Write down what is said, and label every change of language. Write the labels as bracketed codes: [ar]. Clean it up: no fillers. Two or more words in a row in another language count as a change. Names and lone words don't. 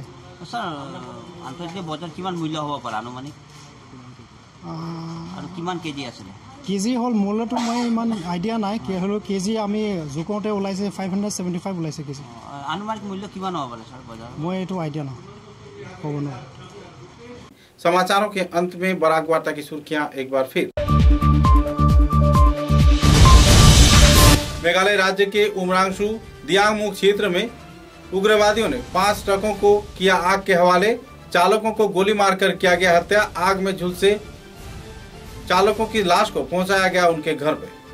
[as] স্যার আন্তৰ্জাতিক বজাৰ কিমান মূল্য হ'ব পাৰে আনুমানিক, আৰু কিমান কেজি আছিলে? কেজি হ'ল মূল্যটো মই ইমান আইডিয়া নাই, হ'লেও কেজি আমি জোখোতে ওলাইছে 575 ওলাইছে কেজি। আনুমানিক মূল্য কিমান হ'ব পাৰে স্যার বজাৰ? মই এইটো আইডিয়া নাই, ক'ব নোৱাৰোঁ। [hi] समाचारों के अंत में बराक वार्ता की सुर्खियां एक बार फिर। मेघालय राज्य के उमरांगशु दियांगमुख क्षेत्र में उग्रवादियों ने 5 ट्रकों को किया आग के हवाले। चालकों को गोली मारकर किया गया हत्या। आग में झुलसे चालकों की लाश को पहुंचाया गया उनके घर पे।